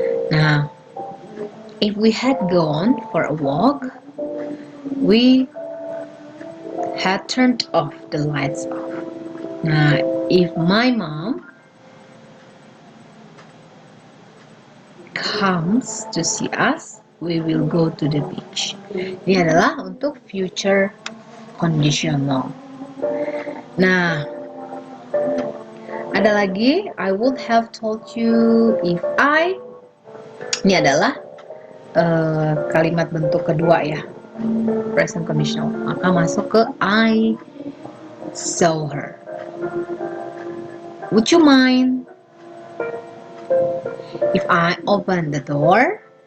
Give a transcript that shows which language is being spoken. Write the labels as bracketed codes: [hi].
[en] Nah, if we had gone for a walk, we had turned off the lights off. Nah, if my mom comes to see us, we will go to the beach. [id] Ini adalah untuk future conditional. Nah, ada lagi, [en] I would have told you if I. [id] Ini adalah kalimat bentuk kedua ya, present conditional. Maka masuk ke [en] I saw her. Would you mind if I open the door?